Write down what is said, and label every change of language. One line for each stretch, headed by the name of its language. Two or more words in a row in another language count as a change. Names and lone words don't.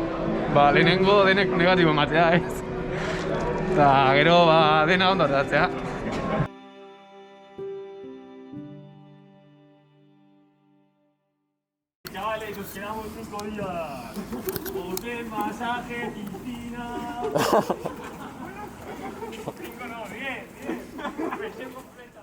Basque: Ba, lehenengo denek negatibo ematea, ez? Eta gero, dena ondo atatzea.
Spanish: Chavales, nos quedamos 5 días. Hotel, masaje, piscina. 5 no, 10. Versión completa.